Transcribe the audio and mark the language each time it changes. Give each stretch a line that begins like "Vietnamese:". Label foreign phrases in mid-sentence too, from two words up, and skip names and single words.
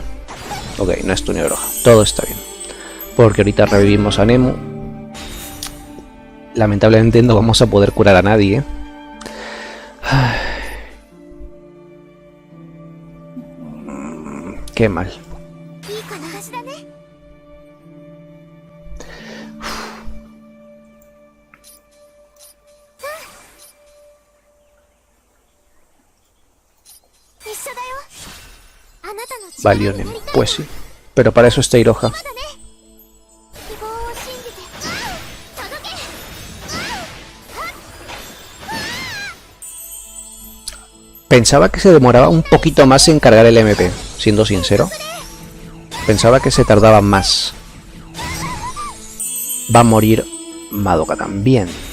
Spanish: Ok, no estuneo a Iroha. Todo está bien. Porque ahorita revivimos a Nemu. Lamentablemente no vamos a poder curar a nadie. Qué mal.
Japanese: いいかな。橋だね。 一緒だよ。あなたの
Spanish: Valió
Japanese: 力に
Spanish: Nemu.
Japanese: なりたい。
Spanish: Pues sí. Pero para eso está Iroha.
Japanese: まだね。希望を信じて届け。
Spanish: Pensaba que se demoraba un poquito más en cargar el MP, siendo sincero. Pensaba que se tardaba más. Va a morir Madoka también.